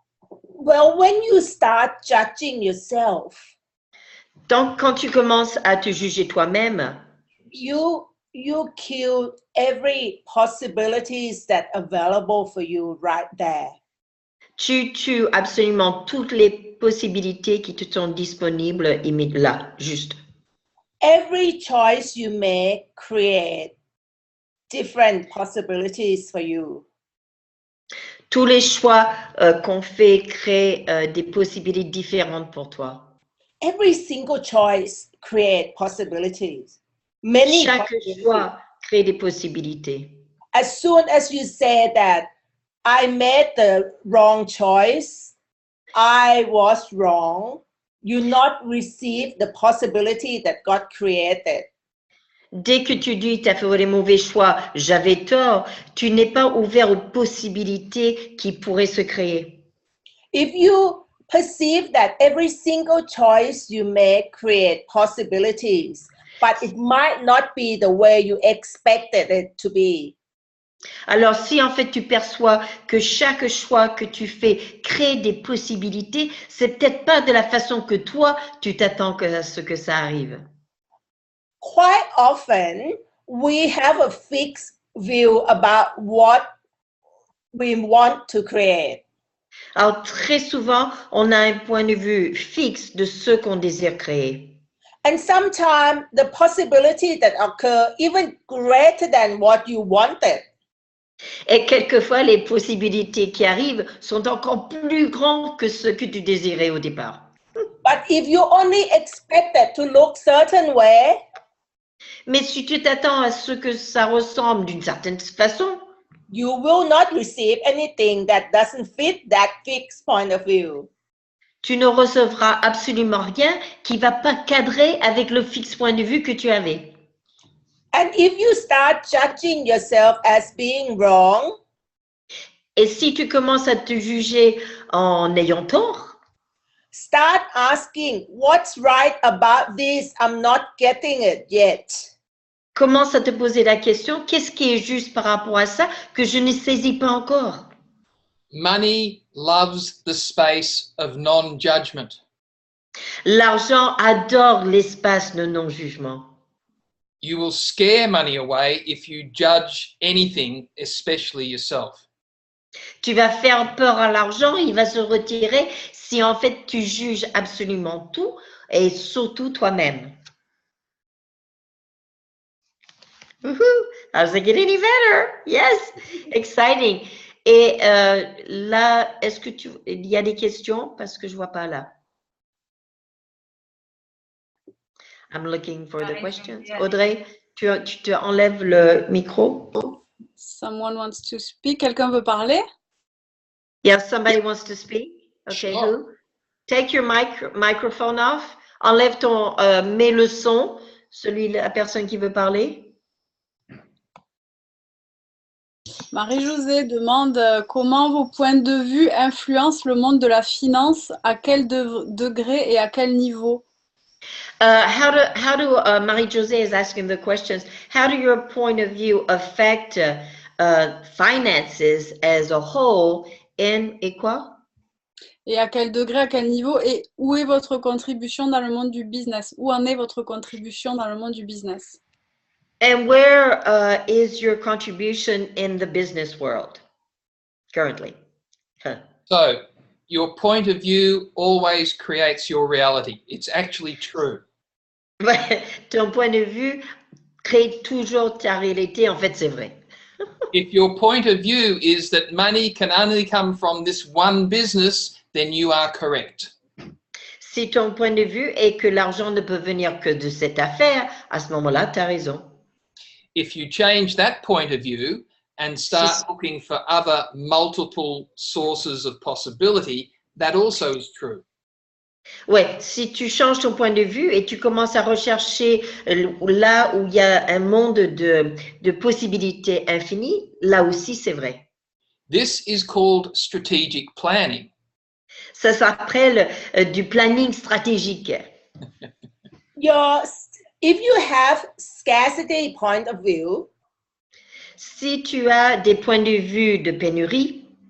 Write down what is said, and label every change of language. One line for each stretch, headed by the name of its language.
English: Well, when you start judging yourself,
French: Donc, quand tu commences à te juger toi-même,
English: you kill every possibilities that available for you right there.
French: tu tues absolument toutes les possibilités qui te sont disponibles là, juste.
English: Every choice you make create different possibilities for you.
French: Tous les choix qu'on fait créent des possibilités différentes pour toi.
English: Every single choice create possibilities. Many
French: Chaque
English: possibilities.
French: choix crée des possibilités.
English: As soon as you say that I made the wrong choice, I was wrong, you not receive the possibility that God created.
French: Dès que tu dis tu as fait les mauvais choix, j'avais tort, tu n'es pas ouvert aux possibilités qui pourraient se créer.
English: If you perceive that every single choice you make create possibilities, but it might not be the way you expected it to be.
French: Alors si en fait tu perçois que chaque choix que tu fais crée des possibilités, c'est peut-être pas de la façon que toi tu t'attends à ce que ça arrive.
English: Quite often, we have a fixed view about what we want to create.
French: Alors très souvent, on a un point de vue fixe de ce qu'on désire créer.
English: And sometimes the possibility that occur even greater than what you wanted.
French: Et quelquefois, les possibilités qui arrivent sont encore plus grandes que ce que tu désirais au départ.
English: But if you only expect it to look certain way,
French: Mais si tu t'attends à ce que ça ressemble d'une certaine façon,
English: you will not receive anything that doesn't fit that fixed point of view.
French: tu ne recevras absolument rien qui ne va pas cadrer avec le fixe point de vue que tu avais.
English: And if you start judging yourself as being wrong,
French: Et si tu commences à te juger en ayant tort,
English: start asking, what's right about this? I'm not getting it yet.
French: commence à te poser la question, qu'est-ce qui est juste par rapport à ça que je ne saisis pas encore?
English: Money loves the space of non-judgment.
French: L'argent adore l'espace de non-jugement.
English: You will scare money away if you judge anything, especially yourself.
French: Tu vas faire peur à l'argent, il va se retirer si en fait tu juges absolument tout et surtout toi-même. Woohoo!
English: How's it getting any better? Yes, exciting.
French: Et là, est-ce que il y a des questions parce que je vois pas là.
English: I'm looking for the questions.
French: Audrey, tu te enlèves le micro.
English: Someone wants to speak.
French: Quelqu'un veut parler?
English: Yeah, somebody wants to speak. Okay, Sure. who? Take your microphone off.
French: Enlève ton, mets le son, la personne qui veut parler. Marie-Josée demande comment vos points de vue influencent le monde de la finance, à quel degré et à quel niveau?
English: How do Marie-Josée is asking the questions, how do your point of view affect finances as a whole
French: et quoi? Et à quel degré, à quel niveau? Et où est votre contribution dans le monde du business? Où en est votre contribution dans le monde du business?
English: And where is your contribution in the business world currently? Huh. So, your point of view always creates your reality. It's actually true.
French: Ton point de vue crée toujours ta réalité. En fait, c'est vrai.
English: If your point of view is that money can only come from this one business, then you are correct.
French: Si ton point de vue est que l'argent ne peut venir que de cette affaire, à ce moment-là, tu as raison.
English: If you change that point of view and start looking for other multiple sources of possibility, that also is true.
French: Ouais, si tu changes ton point de vue et tu commences à rechercher là où il y a un monde de possibilités infinies, là aussi c'est vrai.
English: This is called strategic planning.
French: Ça s'appelle du planning stratégique.
English: If you have scarcity point of view,
French: Si tu as des points de vue de pénurie,